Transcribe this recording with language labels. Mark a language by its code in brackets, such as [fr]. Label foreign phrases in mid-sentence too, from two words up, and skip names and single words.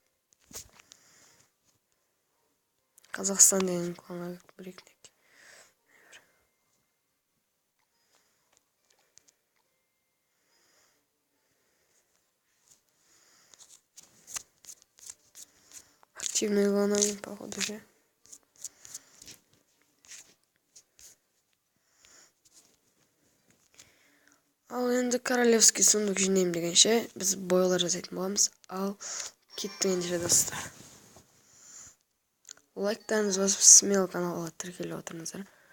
[kk] Қазақстан деген кланға бірекнек. [ru] Активный клан один, походу же. [kk] Ал енді [ru] королевский сундук [kk] жинайым дегенше, біз бойлар жасайтын боламыз. Ал кеттің ендеше достар. Лайктарыңыз басып, смело каналға тіркеліп отырыңыздар.